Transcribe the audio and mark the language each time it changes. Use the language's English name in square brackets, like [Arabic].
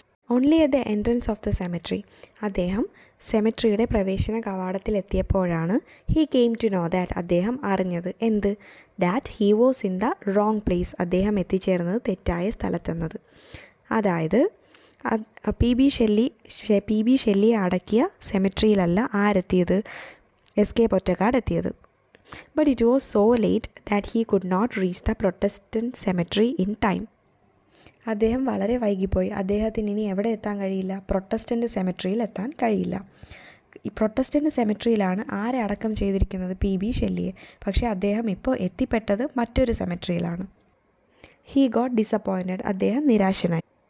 [English] Only at the entrance of the cemetery. [Malayalam] അദ്ദേഹം സെമെട്രിയുടെ പ്രവേശന കവാടത്തിൽ എത്തിയപ്പോഴാണ് [English] He came to know that. [Malayalam] അദ്ദേഹം അറിഞ്ഞത് എന്ത്? [English] That he was in the wrong place. [Malayalam] അദ്ദേഹം എത്തിച്ചേർന്നത് തെറ്റായ സ്ഥലത്തെന്നത്. അതായത് പി.ബി. ഷെല്ലിയെ അടക്കിയ സെമെട്രിയിലല്ല ആരെത്തിയത്? എസ്.കെ. പൊറ്റക്കാട് എത്തിയത്. [English] But it was so late that he could not reach the Protestant cemetery in time. [Malayalam] അദ്ദേഹം വളരെ വൈകിപ്പോയി. അദ്ദേഹത്തിന് ഇനി എവിടെ എത്താൻ കഴിയില്ല? പ്രൊട്ടസ്റ്റൻ്റ് സെമെട്രിയിൽ എത്താൻ കഴിയില്ല. ഈ പ്രൊട്ടസ്റ്റൻ്റ് സെമെട്രിയിലാണ് ആരെ അടക്കം ചെയ്തിരിക്കുന്നത്? പി.ബി. ഷെല്ലിയെ. പക്ഷേ അദ്ദേഹം ഇപ്പോൾ എത്തിപ്പെട്ടത് മറ്റൊരു സെമെട്രിയിലാണ്. [English] He got disappointed. [Malayalam] അദ്ദേഹം നിരാശനായി.